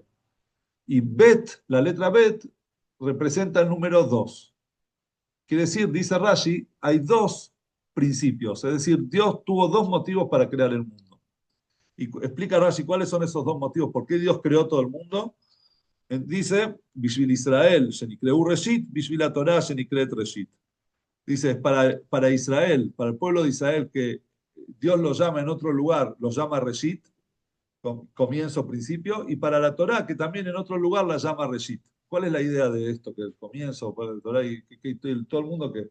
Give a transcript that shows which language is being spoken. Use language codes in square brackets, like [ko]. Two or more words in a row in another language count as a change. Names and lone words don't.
[es] Y Bet, la letra Bet, representa el número 2. Quiere decir, dice Rashi, hay dos principios. Es decir, Dios tuvo dos motivos para crear el mundo. Y explica Rashi cuáles son esos dos motivos. ¿Por qué Dios creó todo el mundo? Dice, [he] בשביל ישראל, שנקראו ראשית, בשביל התורה, שנקראת ראשית. [es] Dice, para Israel, para el pueblo de Israel, que Dios lo llama en otro lugar, lo llama Reshit, comienzo, principio, y para la Torah, que también en otro lugar la llama Reshit. ¿Cuál es la idea de esto? Que el comienzo, para la Torah y todo el mundo que.